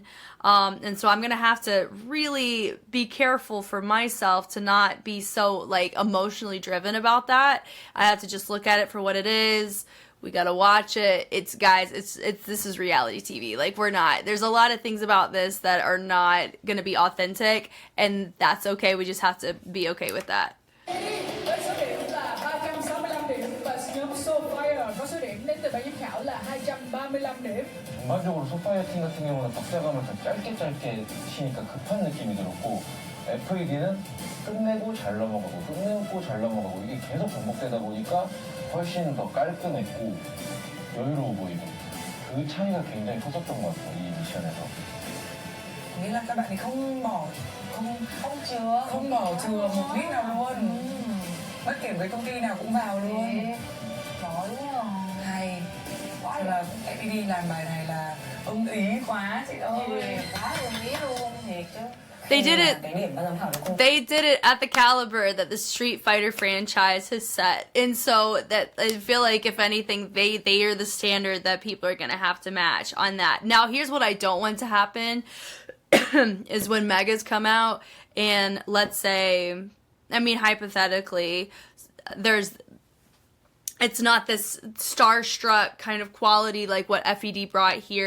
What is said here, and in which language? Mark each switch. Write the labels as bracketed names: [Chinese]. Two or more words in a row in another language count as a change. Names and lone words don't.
[English] And so I'm going to have to really be careful for myself to not be so like emotionally driven about that. I have to just look at it for what it is. We got to watch it. It's guys, this is reality TV. Like there's a lot of things about this that are not going to be authentic, and that's okay. We just have to be okay with that. [Vietnamese] Với số điểm là 365 điểm và nhóm Sophia có số điểm đến từ ban giám khảo là 235 điểm. [Korean] 전반적으로 소파이어 팀 같은 경우는 박자감을 다 짧게 치니까 급한 느낌이 들었고 F.E.D는 끝내고 잘 넘어가고 끝내고 잘 넘어가고 이게 계속 반복되다 보니까 훨씬 더 깔끔했고 여유로워 보이고 그 차이가 굉장히 컸었던 것 같아요, 이 미션에서. [Vietnamese] Nghĩa là các bạn ấy không bỏ chừa một lít nào luôn. Bất kể với công ty nào cũng vào luôn. Giỏi quá. Hay. Thật là F.E.D làm bài này là ưng ý quá chị ơi. Quá ưng ý luôn, thiệt chứ. [English] They did it at the caliber that the Street Fighter franchise has set. And so that I feel like if anything, they are the standard that people are going to have to match on that. Now, here's what I don't want to happen is when megas come out and let's say, I mean, hypothetically, it's not this starstruck kind of quality like what F.E.D brought here.